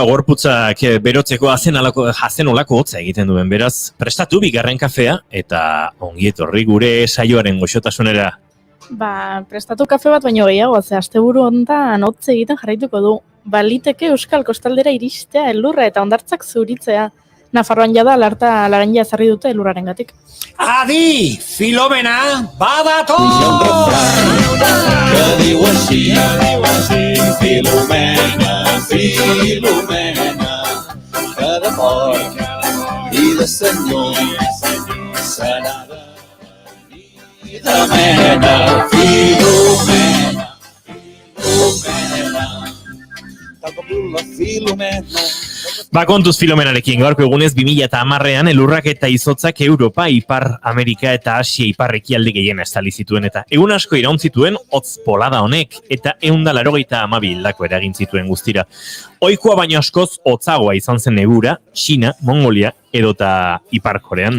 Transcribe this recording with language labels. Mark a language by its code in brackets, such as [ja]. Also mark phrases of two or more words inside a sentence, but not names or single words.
[eu] gorputzak berotzeko hazen olako hotza egiten duen, beraz, prestatu bigarren kafea eta ongi etorri gure saioaren goxotasunera. Prestatu kafe bat baino gehiago, asteburu honetan hotz egiten jarraituko du. Baliteke Euskal Kostaldera iristea elurra eta hondartzak zuritzea. Nafarroan jada alerta laranja ezarri dute elurrarengatik. Adi, Filomena, badator! [ca] Que diu així, Filomena, Filomena, que de porc i de senyor se n'ha de venir de mena, Filomena, Filomena, tal com diu la Filomena. [eu] Kontuz Filomenarekin, gaurko egunez 2010an elurrak eta izotzak Europa, Ipar Amerika eta Asia ipar ekialde gehiena estali zituen eta egun asko iraun zituen hotz polada honek eta 182 hildako eragin zituen guztira. Ohikoa baino askoz hotzagoa izan zen negura, China, Mongolia edota Ipar Korean.